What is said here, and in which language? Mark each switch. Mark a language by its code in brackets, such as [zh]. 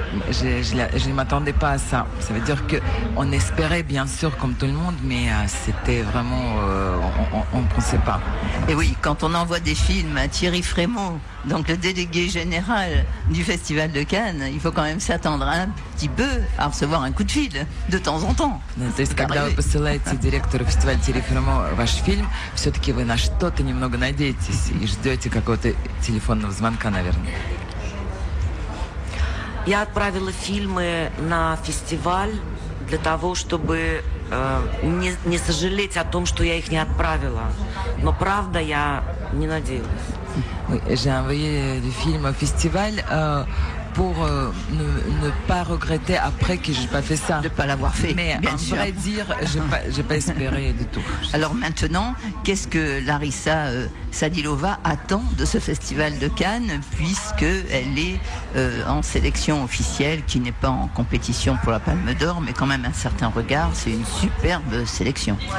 [fr] Je ne m'attendais pas à ça. Ça veut dire que on espérait bien sûr comme tout le monde, mais c'était vraiment, on ne pensait pas. Et oui, quand on envoie des films à Thierry Frémaux, donc le délégué général du Festival de Cannes, il faut quand même s'attendre un petit peu à recevoir un coup de fil de temps en temps. [ru] То есть, когда вы посылаете директору фестиваля Thierry Frémaux ваш фильм, все-таки вы на что-то немного надеетесь и ждете какого-то телефонного звонка, наверное. Я отправила фильмы на фестиваль для того, чтобы не сожалеть о том, что я их не отправила. Но правда, я не надеялась. [fr] Oui, j'ai envoyé des films au festival pour ne pas regretter après que je n'ai pas fait ça. De ne pas l'avoir fait, mais bien en sûr. vrai dire, j'ai pas espéré du tout. Alors maintenant, qu'est-ce que Larissa Sadilova attend de ce festival de Cannes, puisqu'elle est en sélection officielle, qui n'est pas en compétition pour la Palme d'Or, mais quand même un certain regard, c'est une superbe sélection.